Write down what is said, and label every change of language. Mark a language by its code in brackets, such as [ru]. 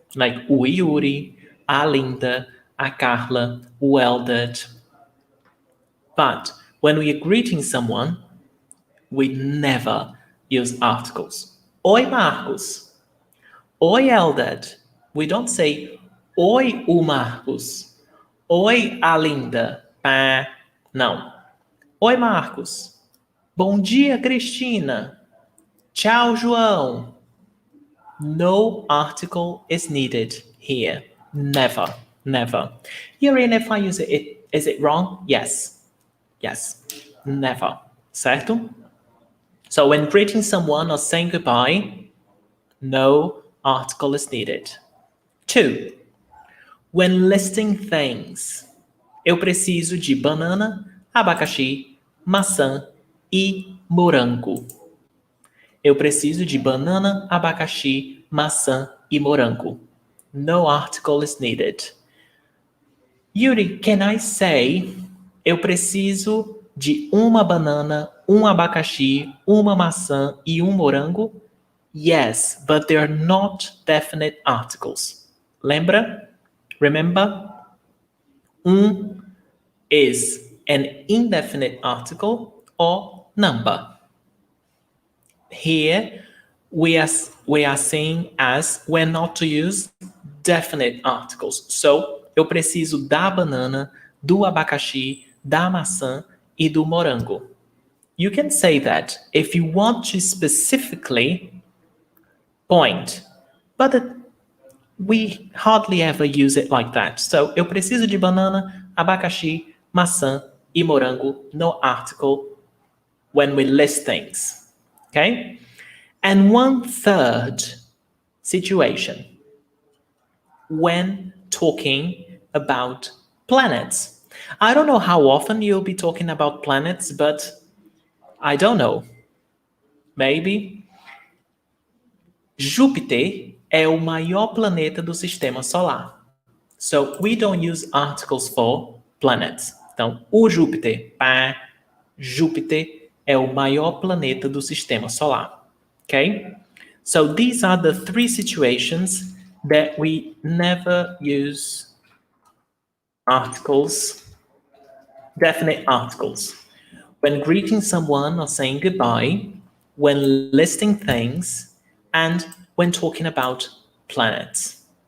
[en] Like [pt] o Yuri, a Linda, a Carla, o Eldert. [en] But when we are greeting someone, we never use articles. [pt] Oi, Marcos. Oi, Eldert. [en] We don't say [pt] Oi, o Marcos. Oi, a Linda. Não. Oi, Marcos. Bom dia, Cristina. Tchau, João. [en] No article is needed here. Never, never. Irene, if I use it, is it wrong? Yes. Yes. Never. [pt] Certo? [en] So when greeting someone or saying goodbye, no article is needed. [pt] 2. [en] When listing things, [pt] eu preciso de banana, abacaxi, maçã e morango. Eu preciso de banana, abacaxi, maçã e morango. [en] No article is needed. Yuri, can I say [pt] eu preciso de uma banana, um abacaxi, uma maçã e um morango? [en] Yes, but they're not definite articles. [pt] Lembra? [en] Remember? Is an indefinite article or number. Here, we are saying as we're not to use definite articles. [pt] So, eu preciso da banana, do abacaxi, da maçã e do morango. [en] You can say that if you want to specifically point, but we hardly ever use it like that. So, [pt] eu preciso de banana, abacaxi, maçã e morango, [en] no article when we list things. Okay? And 1/3 situation when talking about planets. I don't know how often you'll be talking about planets, but I don't know. Maybe. [pt] Júpiter é o maior planeta do sistema solar. [en] So we don't use articles for planets. [pt] Então, o Júpiter, pá, Júpiter é o maior planeta do sistema solar. [en] Okay? So these are the 3 situations that we never use articles, definite articles. When greeting someone or saying goodbye, when listing things, and when talking about planets.